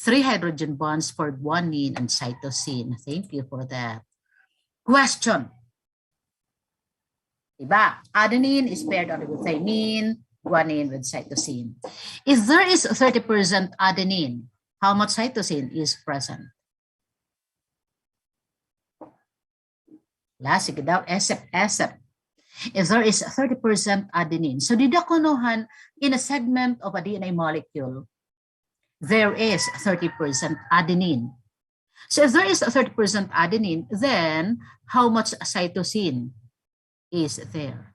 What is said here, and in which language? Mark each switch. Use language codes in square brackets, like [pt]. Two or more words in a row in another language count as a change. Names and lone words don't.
[en] 3 hydrogen bonds for guanine and cytosine. Thank you for that. Question. Diba? Adenine is paired only with thymine, guanine with cytosine. If there is 30% adenine, how much cytosine is present? [war] Sige daw, esep. [en] If there is 30% adenine, so didakunuhan in a segment of a DNA molecule, there is 30% adenine. So if there is 30% adenine, then how much cytosine is there?